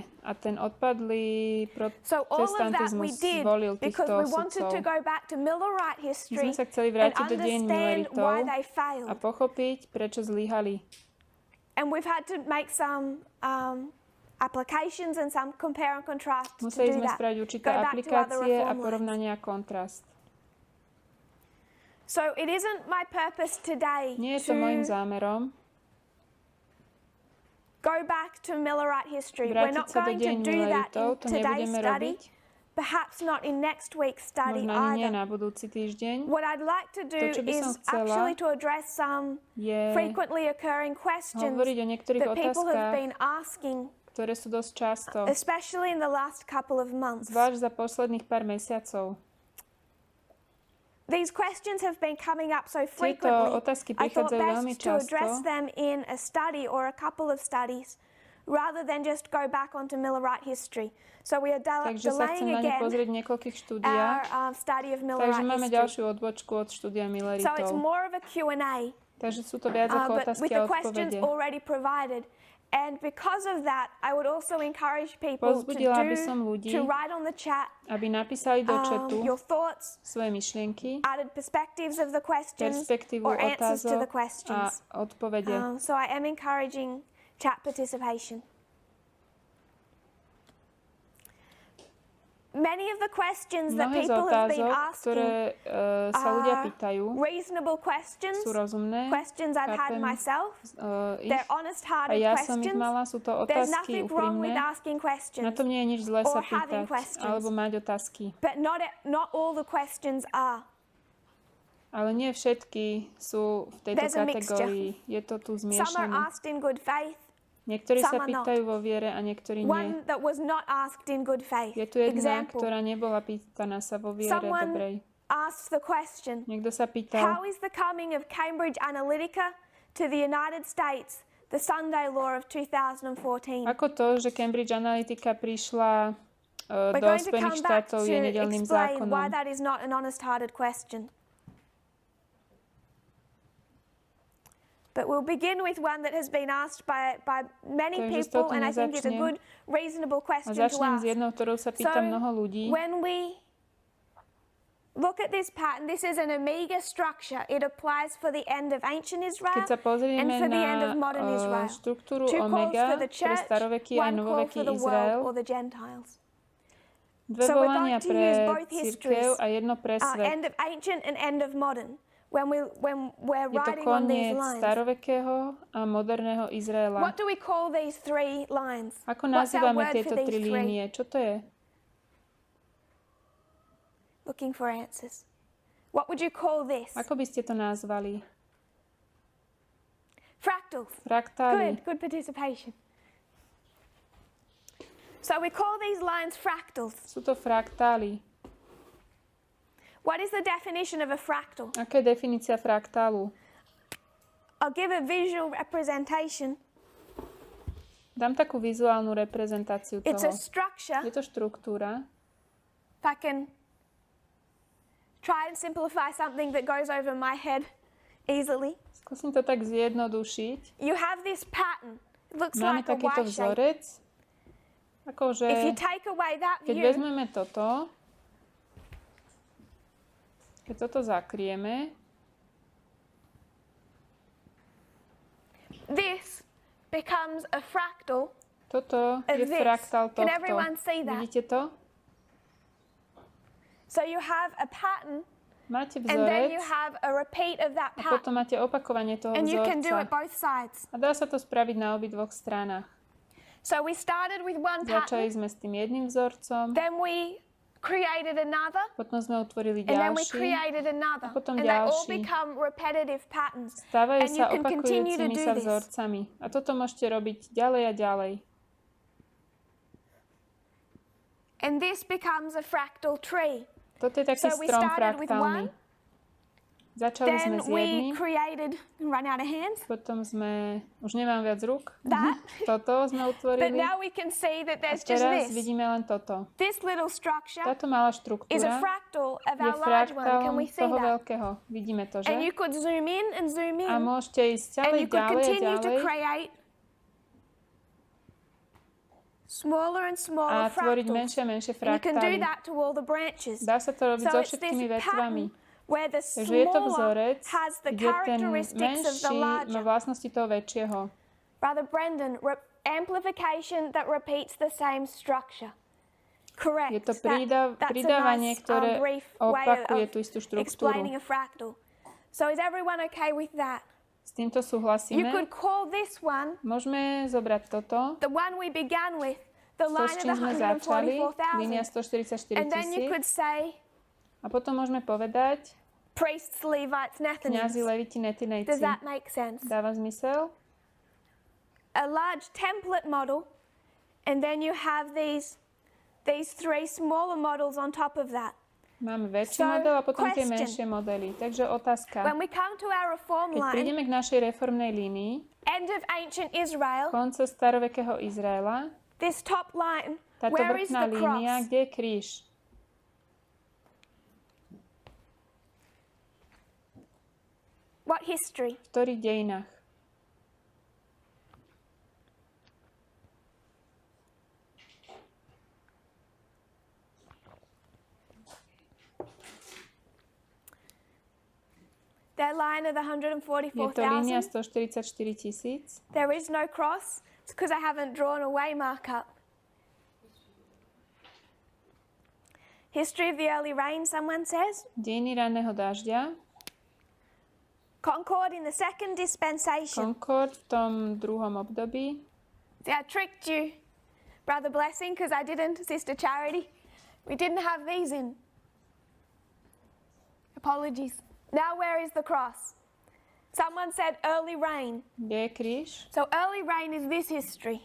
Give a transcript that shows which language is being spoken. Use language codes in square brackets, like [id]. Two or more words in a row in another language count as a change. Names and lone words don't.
[sk] A ten odpadlý protestantizmus zvolil týchto sudcov. My sme sa chceli vrátiť do deň Milleritov a pochopiť, prečo zlyhali. [en] And we've had to make some applications and some compare and contrast to [sk] Museli [en] do [sk] sme [en] that. [sk] spraviť určité aplikácie a porovnanie a kontrast. [en] So it isn't my purpose today [sk] Nie je to môjim zámerom [en] go back to Millerite history. We're not going to do that in today's study. Perhaps not in next week's study [sk] možno ani nie [en] either. [sk] na budúci týždeň. [en] What I'd like to do is actually to address some frequently occurring questions that people have been asking, [sk] ktoré sú dosť často, [en] especially in the last couple of months. [sk] Zvlášť za posledných pár mesiacov. [en] These questions have been coming up so frequently. [sk] Otázky [en] I thought [sk] prichádzajú veľmi [en] best to [sk] často. [en] address them in a study or a couple of studies, rather than just go back onto Millerite history. So we are [sk] Takže sa chcem na ne pozrieť v niekoľkých štúdiách. [en] Study of Millerite [sk] Takže máme [en] history. [sk] ďalšiu odbočku od štúdia Milleritov. [en] So it's more of a Q&A. [sk] Takže sú to viac ako [en] But [sk] otázky [en] with [sk] a [en] the questions [sk] odpovede. [en] already provided. And because of that, I would also encourage people to write on the chat [sk] aby napísali do chatu [en] your thoughts, [sk] svoje myšlienky, [en] added perspectives of the questions, [sk] perspektívu [en] or answers to the [sk] otázok a [en] questions. [sk] odpovede. [en] So I am encouraging chat participation. Many of the questions that [sk] Mnohé z [en] people have been [sk] otázok, [en] asking [sk] ktoré sa ľudia pýtajú, [en] reasonable questions, [sk] sú rozumné, [en] questions I've had myself. They're honest-hearted [sk] a ja som ich [en] questions. [sk] mala, sú to [en] There's [sk] otázky [en] nothing wrong with [sk] úprimné. [en] asking questions. [sk] Na tom nie je nič zlé sa [en] or having [sk] pýtať, [en] questions. [sk] alebo mať otázky. [en] But not all the questions are. [sk] Ale nie všetky sú v tejto kategórii. Je to tu [en] Some [sk] zmiešané. [en] are asked in good faith. [sk] Niektorí sa [en] some are [sk] pýtajú vo viere a niektorí nie. [en] One that was not asked in good faith. [sk] Je tu jedna, [en] Example. [sk] ktorá nebola pýtaná sa vo viere [en] Someone [sk] dobrej. [en] asked the question, [sk] Niekto sa pýtal, [en] how is the coming of Cambridge Analytica to the United States the Sunday law of 2014? [sk] ako to, že Cambridge Analytica prišla do Spojených štátov, je nedeľným zákonom. [en] Why that is not an honest-hearted question. But we'll begin with one that has been asked by many people, and I think it's a good, reasonable question to ask. [sk] Začnem s jednou, ktorou sa pýta mnoho ľudí. [en] When we look at this pattern, this is an omega structure. It applies for the end of ancient Israel [sk] Keď sa pozrieme [en] and for the end of [sk] na [en] modern Israel. [sk] štruktúru [en] Two calls [sk] omega [en] for the [sk] pre [en] church, [sk] staroveký a [en] one call [sk] novoveký [en] for the [sk] Izrael, [en] world or the Gentiles. [sk] dve [en] So we're [sk] volania [en] going to [sk] pre [en] use both [sk] cirkev a jedno pre svet. [en] End of ancient and end of modern. When we're [sk] Je to [en] writing on these [sk] koniec [en] lines. [sk] starovekého a moderného Izraela. [en] What do we call these three lines? [sk] Ako [en] What's our [sk] nazývame [en] word [sk] tieto [en] for [sk] tri [en] these three? [sk] línie? Čo to je? [en] Looking for answers. What would you call this? [sk] Ako by ste to nazvali? [en] Fractals. [sk] Fraktály. [en] Good participation. So we call these lines fractals. [sk] Sú to fraktály. [en] What is the definition of a fractal? [sk] Aká je definícia fraktálu? [en] I'll give a visual representation. [sk] Dám takú vizuálnu reprezentáciu [en] It's a [sk] toho. [en] structure. [sk] Je to štruktúra. [en] If I can try and simplify something that goes over my head easily. [sk] Skúsim to tak zjednodušiť. [en] You have this pattern. It looks [sk] Máme [en] like a [sk] takýto [en] Y shape. [sk] vzorec. Akože, [en] If you take away that [sk] keď [en] view, [sk] vezmeme toto, keď toto zakrieme, [en] this becomes a fractal. [sk] toto je [en] this. [sk] fraktál [en] Can [sk] tohto. [en] everyone see that? [sk] Vidíte to? [en] So you have a pattern, [sk] Máte [en] and then you [sk] vzorec [en] have a repeat of that [sk] a [en] pattern. [sk] potom máte opakovanie toho [en] And you can do it [sk] vzorca. [en] both sides. [sk] A dá sa to spraviť na obidvoch stranách. [en] So we started with one [sk] Začali [en] pattern, [sk] sme s tým jedným vzorcom, [en] then we created another, [sk] potom sme utvorili [en] and then we [sk] ďalší, [en] created another. [sk] a potom [en] And they all [sk] ďalší. [en] become repetitive patterns. [sk] Stávajú [en] And you [sk] sa [en] can continue to [sk] opakujúcimi [en] do [sk] sa [en] this. [sk] vzorcami. A toto môžete robiť ďalej a ďalej. [en] And this becomes a fractal tree. [sk] Toto je taký [en] So we [sk] strom [en] started with [sk] fraktálny. [en] one, [sk] Začali sme [en] then [sk] s [en] we [sk] jedným, [en] created, run out of hands, [sk] potom sme, už nemám viac rúk, [en] that. [sk] toto sme [en] But [sk] utvorili [en] now we can see that [sk] a [en] there's just [sk] teraz [en] this. [sk] vidíme len toto. [en] This little structure [sk] Táto malá [en] is a [sk] štruktúra [en] fractal of [sk] je [en] our large one. Can [sk] fraktálom [en] we see [sk] toho [en] that? [sk] veľkého. Vidíme to, že? [en] And you could zoom in and zoom [sk] A [en] in, [sk] môžete ísť [en] and [sk] ďalej, [en] you could [sk] ďalej a [en] continue to [sk] ďalej [en] create smaller and [sk] a [en] smaller [sk] tvoriť [en] fractals. [sk] menšie a menšie [en] And you can do [sk] fraktály. [en] that to all the branches. [sk] Dá sa to robiť [en] So [sk] so [en] it's this [sk] všetkými vetvami. [en] pattern where the [sk] Takže je to [en] smaller [sk] vzorec, [en] has the [sk] kde ten [en] characteristics of the [sk] menší má [en] larger. [sk] vlastnosti toho väčšieho. [en] Brother Brendan, amplification that repeats the same structure. Correct. [sk] Je to pridávanie, ktoré opakuje tú istú štruktúru. [en] So is everyone okay with that? [sk] S týmto súhlasíme. [en] You could call this one, [sk] môžeme zobrať toto, [en] the one we began with, the line of the 144,000. [sk] Línia 144 [en] and then you could say, [sk] a potom môžeme povedať, [en] priests, Levites, Nethinims. [sk] Kňazi, leviti, netinejci. [en] Does that make sense? [sk] Dáva zmysel? [en] A large template model, and then you have these three smaller models on top of that. [sk] Máme väčší model a potom tie menšie modely. Takže otázka. [en] When we come to our reform [sk] Keď [en] line, [sk] prídeme k našej reformnej línii, [en] end of ancient Israel, [sk] konce starovekého Izraela, [en] this top line, [sk] táto [en] where is [sk] vrchná [en] the [sk] línia, [en] cross? [sk] kde je kríž? [en] What history? [sk] V ktorých dejinách? [en] That line of the 144,000. [sk] Je to línia 144,000. [en] There is no cross. It's because I haven't drawn a way markup. History of the early rain, someone says. [sk] Dejiny ranného dažďa. [en] Concord in the second dispensation. [sk] Concord v tom druhom období. [en] See, I tricked you, Brother Blessing, because I didn't, Sister Charity. We didn't have these in. Apologies. Now where is the cross? Someone said early rain. [sk] Kde je kríž? [en] So early rain is this history.